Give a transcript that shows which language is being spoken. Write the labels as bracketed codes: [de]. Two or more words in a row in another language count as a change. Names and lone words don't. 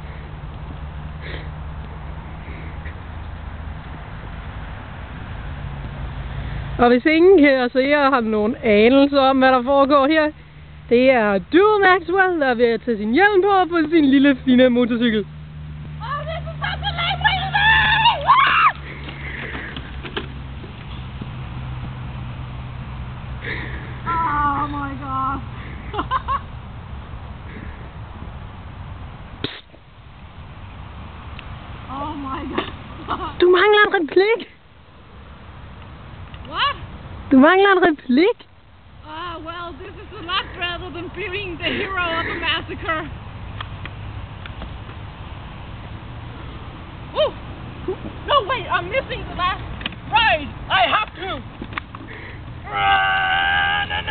[da] Og hvis ingen kan se og har nogen anelse om, hvad der foregår her, det er Duel Maxwell, der er ved at tage sin hjelm på sin lille fine motorcykel. [en] Oh, this is such a lame way to do! Oh my god. Oh my god. [da] Du mangler en replik. [en] What? [da] Du mangler en replik. [en] Well, this is a lot rather than being the hero of a massacre. Ooh! No, wait, I'm missing the last ride. I have to. Run!